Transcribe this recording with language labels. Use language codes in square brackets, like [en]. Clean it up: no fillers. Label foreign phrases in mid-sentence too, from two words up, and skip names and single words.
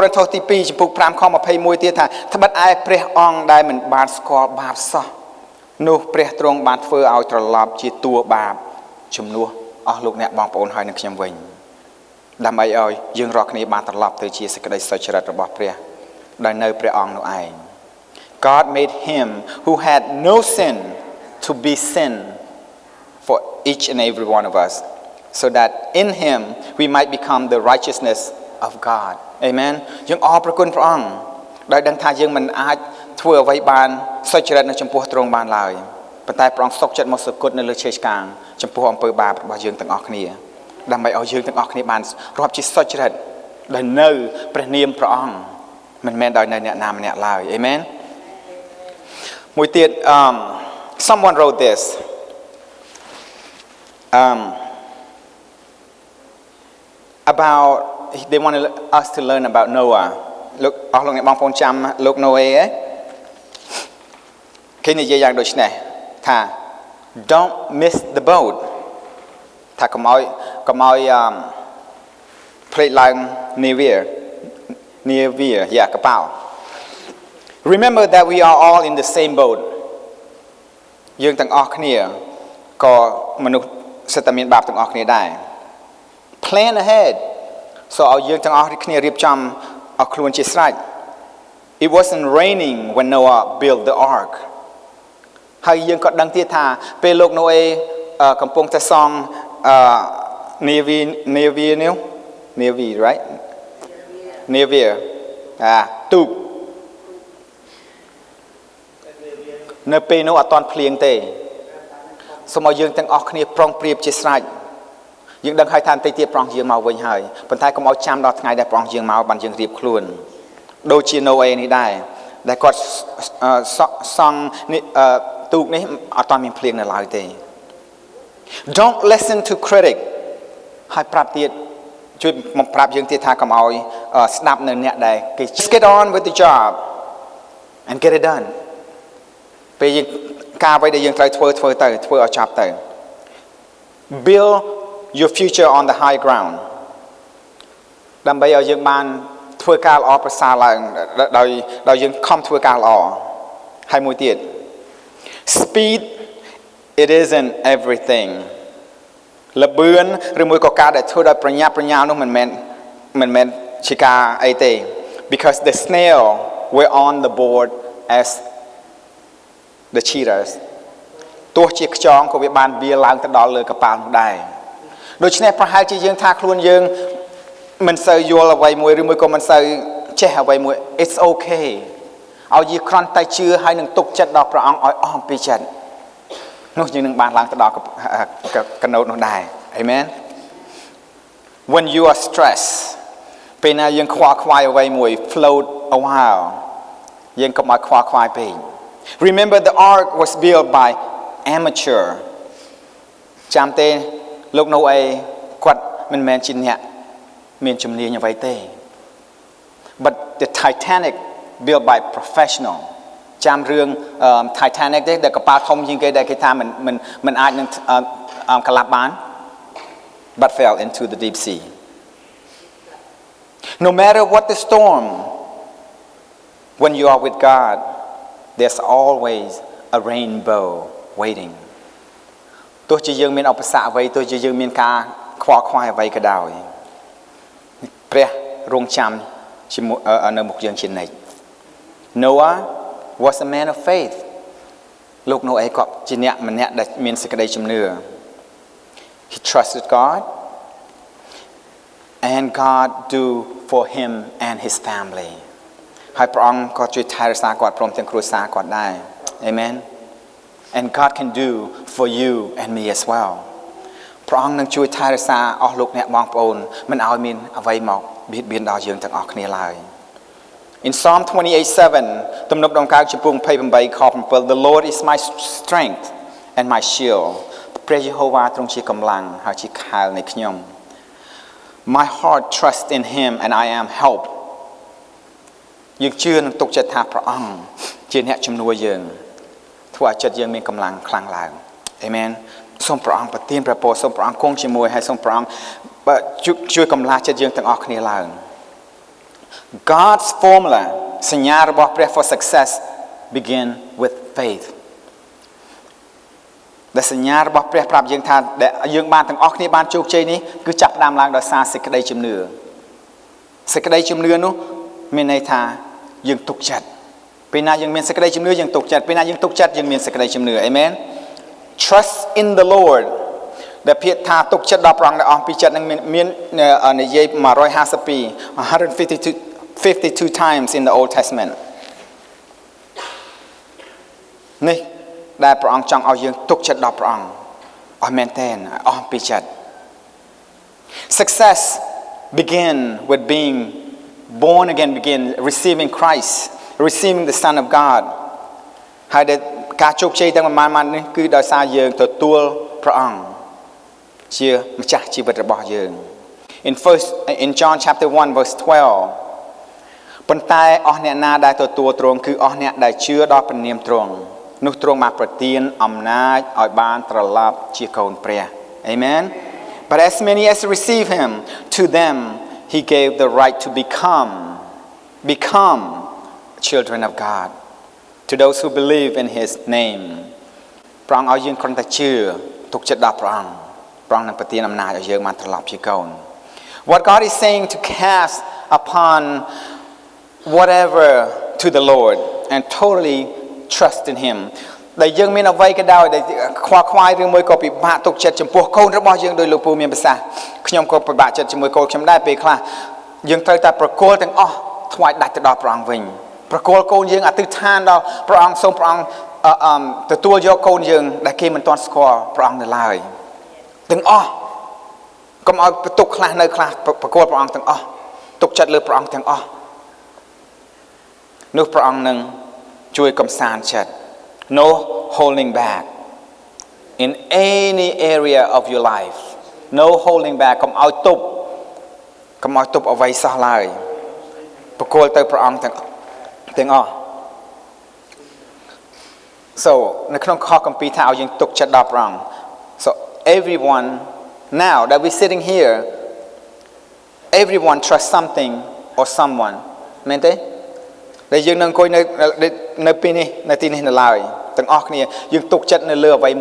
[km] រិនថូសទី2ចំពុក5ខ21ទៀតថាត្បិតឯព្រះអង្គដែលមិនបានស្គាល់បាបសោះនោះព្រះទ្រង់បានធ្វើឲ្យត្រឡប់ជាតួបាបជំនួសអស់លោកអ្នកបងប្អូនហើយនឹងខ្ញុំ វិញដើម្បីឲ្យយើងរាល់គ្នាបានត្រឡប់ទៅជាសេចក្តីសុចរិតរបស់ព្រះដោយនៅព្រះអង្គនោះឯង [en] God made him who had no sin to be sin for each and every one of us so that in him we might become the righteousness of God Amen [km] យើងអរ ព្រគុណព្រះអង្គដោយដឹងថាយើងមិនអាចធ្វើអ្វីបានសុចរិតនៅចំពោះទ្រង់បានឡើយប៉ុន្តែព្រះអង្គសុខចិត្តមកសគត់នៅលើឈេឆ្កាងចំពោះអំពើបាបរបស់យើងទាំងអស់គ្នាដើម្បីឲ្យយើងទាំងអស់គ្នាបានរាប់ជាសុចរិតដោយនៅព្រះនាមព្រះអង្គមិនមែនដោយនៅអ្នកណាម្នាក់ឡើយ Amen មួយទៀត [en] someone wrote this about they want us to learn about Noah [km] លោកអស់លោកអ្នកបងប្អូនចាំលោក Noe គេនិយាយយ៉ាងដូចនេះថា [en] don't miss the boat [km] ថាកុំឲ្យ ភ្លេចឡើងនាវាកប៉ាល់ [en] remember that we are all in the same boat [km] យើងទាំងអស់គ្នាក៏មនុស្សសិតតែមានបាបទាំងអស់គ្នាដែរ [en] plan ahead so [km] ឲ្យយើងទាំងអស់គ្នារៀបចំឲ្យខ្លួនជាស្រេច [en] it wasn't raining when Noah built the ark [km] ហើយយើងក៏ដឹងទៀតថាពេលលោកណូអេកំពុងតែសង់ [en] Navy right Navy [km] ទូក នៅពេលនោះអត់តាន់ភ្លៀងទេសូមឲ្យយើងទាំងអស់គ្នាប្រុងប្រៀបជាស្រេចយើងដឹងហើយថាបន្តិចទៀតព្រះអង្គយាងមកវិញហើយប៉ុន្តែកុំឲ្យចាំដល់ថ្ងៃដែលព្រះអង្គយាងមកបានយើងរៀបខ្លួនដូចជាណូអេនេះដែរដែលគាត់សង់ទូកនេះអត់តាន់មានភ្លៀងនៅឡើយទេ [en] Don't listen to critic [km] ហើយប្រាប់ទៀតជួយមកប្រាប់យើងទៀតថាកុំឲ្យស្ដាប់នៅ អ្នកដែលគេ [en] Just get on with the job and get it done [km] ពេលយើងការអ្វីដែលយើងត្រូវធ្វើទៅធ្វើឲ្យចប់ទៅ [en] Build your future on the high ground [km] ដើម្បីឲ្យយើងបានធ្វើការល្អប្រសើរឡើងដោយយើងខំធ្វើការល្អហើយមួយទៀត [en] Speed it isn't everything [km] លបឿនឬមួយក៏ការដែលធ្វើដោយប្រញាប់ប្រញាល់នោះមិនមែនជាការអីទេ [en] because the snail were on the board as the cheaters [km] ទោះជាខ្យងក៏វាបានវាឡើងទៅដល់លើក ប៉ាល់នោះដែរដូច្នេះប្រហែលជាយើងថាខ្លួនយើងមិនសូវយល់អ្វីមួយឬមួយក៏មិនសូវចេះអ្វីមួយ [en] it's okay [km] ឲ្យយើងគ្រាន់តែជឿ ហើយនឹងទុកចិត្តដល់ព្រះអង្គឲ្យអស់អំពីចិត្តនោះយើងនឹងបានឡើងទៅដល់កណូតនោះដែរ Amen when [en] you are stressed [km] ពេលណាយើងខ្វល់ខ្វាយអ្វីមួយ [en] float a while [km] យើងកុំឲ្យខ្វល់ខ្វាយពេក [en] remember the ark was built by amateur [km] ចាំទេលោកណូអេគាត់មិនមែនជាអ្នកមានជំនាញអ្វីទេ [en] but the Titanic built by professional [km] ចាំរឿង Titanic ទេដែលកប៉ាល់ធំជាងគេដែលគេថាមិនអាចនឹងកលាប់បាន [en] but fell into the deep sea no matter what the storm when you are with God there's always a rainbow waiting [km] ទោះជាយើងមានឧបសគ្គអ្វីទោះជាយើងមានការខ្វល់ខ្វាយអ្វីក៏ដោយព្រះរងចាំជាមួយនៅមុខយើងជានិច្ច [en] Noah was a man of faith [km] លោកណូអេក៏ជាអ្នកម្នាក់ដែលមានសេចក្តីជំនឿ [en] He trusted God and God do for him and his family [km] ហើយព្រះអង្គក៏ជួយថែរក្សាគាត់ព្រមទាំងគ្រួសារគាត់ដែរ [en] Amen and God can do for you and me as well [km] ព្រះអង្គនឹងជួយថែ រក្សាអស់លោកអ្នកបងប្អូនមិនឲ្យមានអ្វីមកបៀតបៀនដល់យើងទាំងអស់គ្នាឡើយ [en] In Psalm 28:7 [km] ទំនុកដង្កើងចំពោះ28ខ7 [en] The Lord is my strength and my shield [km] ព្រះយេហូវ៉ាទ្រង់ជាកម្លាំងហើយជាខែលនៃខ្ញុំ [en] My heart trusts in him and I am helped [km] យើងជឿនឹងទុកចិត្តថាព្រះអង្គជាអ្នកជំនួយយើងធ្វើឲ្យចិត្តយើងមានកម្លាំងខ្លាំងឡើង Amen សូមព្រះអង្គប្រទានព្រះពរសូមព្រះអង្គគង់ជាមួយហើយសូមព្រះអង្គជួយកម្លាស់ចិត្តយើងទាំងអស់គ្នាឡើង [en] God's formula [km] សញ្ញារបស់ព្រះ [en] for success begin with faith [km] ដែលសញ្ញារបស់ព្រះប្រាប់យើងថាដែលយើងបានទាំងអស់គ្នាបានជោគជ័យនេះគឺចាប់ផ្ដើមឡើងដោយសារសេចក្តីជំនឿសេចក្តីជំនឿនោះមានន័យថាយើងទុកចិត្តពេលណាយើងមានសេចក្តីជំនឿយើងទុកចិត្តពេលណាយើងទុកចិត្តយើងមានសេចក្តីជំនឿ Amen [en] Trust in the Lord [km] ដែលភាគថាទុកចិត្តដល់ព្រះអង្គដែលអស់ពីចិត្តនឹងមាននិយាយ [en] 152 times in the Old Testament [km] នេះដែលព្រះអង្គចង់ឲ្យយើងទុកចិត្តដល់ព្រះអង្គឲ្យមែនទែនអស់ពីចិត្ត [en] Success begin with being born again, begin receiving Christ, receiving the Son of God [km] ហើយដែលការជោគជ័យទាំងប៉ុន្មាននេះគឺដោយសារ យើងទទួលព្រះអង្គជាម្ចាស់ជីវិតរបស់យើង [en] in John chapter 1 verse 12 [km] ប៉ុន្តែអស់អ្នកណាដែលទទួលទ្រង់គឺអស់អ្នកដែលជឿដល់ព្រះនាមទ្រង់នោះទ្រង់បានប្រទានអំណាចឲ្យបានត្រឡប់ជាកូនព្រះ Amen [en] But as many as receive him to them he gave the right to become children of God to those who believe in his name [km] ព្រះអង្គឲ្យយើងគ្រាន់តែជឿទុកចិត្តដល់ព្រះអង្គព្រះអង្គនឹងប្រទានអំណាចឲ្យយើងបានត្រឡប់ជាកូន [en] What God is saying to cast upon whatever to the Lord and totally trust in him [km] ដែលយើងមានអ្វីក៏ដោយដែលខ្វល់ខ្វាយឬមួយក៏ពិបាក ទុកចិត្តចំពោះកូនរបស់យើងដោយលោកពូមានប្រសាសន៍ខ្ញុំក៏ពិបាកចិត្តជាមួយកូនខ្ញុំដែរពេលខ្លះយើងត្រូវតែប្រគល់ទាំងអស់ថ្វាយដាច់ទៅដល់ព្រះអង្គវិញប្រគល់កូនយើងអធិដ្ឋានដល់ព្រះអង្គសូមព្រះអង្គទទួលយកកូនយើងដែលគេមិនទាន់ស្គាល់ព្រះអង្គនៅឡើយទាំងអស់កុំឲ្យបន្ទុកខ្លះនៅខ្លះប្រគល់ព្រះអង្គទាំងអស់ទុកចិត្តលើព្រះអង្គទាំងអស់ នោះព្រះអង្គនឹងជួយកំសាន្តចិត្ត [en] No holding back in any area of your life no holding back [km] កុំឲ្យទប់អ្វីសោះឡើយប្រគល់ទៅព្រះអង្គទាំងអស់ [en] So [km] នៅក្នុងខគម្ពីរថាឲ្យយើងទុកចិត្តដល់ព្រះអង្គ [en] So everyone now that we sitting here everyone trusts something or someone [km] មែនទេ ដែលយើងនឹងអង្គុយនៅពេលនេះនៅទីនេះនៅឡើយទាំងអស់គ្នាយើងទុកចិត្តនៅលើអ្វី